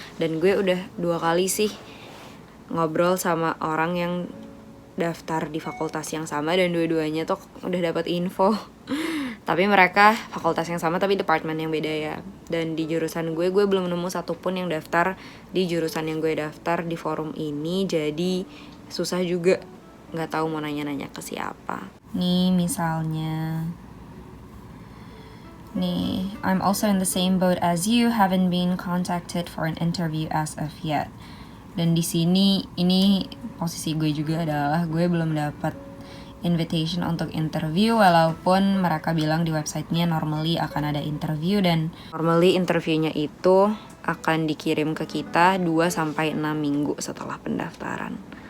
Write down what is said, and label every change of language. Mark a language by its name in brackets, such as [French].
[Indonesian] Dan gue udah 2 kali sih ngobrol sama orang yang daftar di fakultas yang sama, dan dua-duanya tuh udah dapat info. Tapi mereka fakultas yang sama tapi departemen yang beda ya. Dan di jurusan gue belum nemu satupun yang daftar di jurusan yang gue daftar di forum ini. Jadi susah juga, nggak tahu mau nanya-nanya ke siapa. Nih misalnya, nih, [English] I'm also in the same boat as you, haven't been contacted for an interview as of yet. [Indonesian] Dan di sini ini posisi gue juga adalah gue belum dapat invitation untuk interview, walaupun mereka bilang di websitenya normally akan ada interview, dan normally interviewnya itu akan dikirim ke kita 2-6 minggu setelah pendaftaran.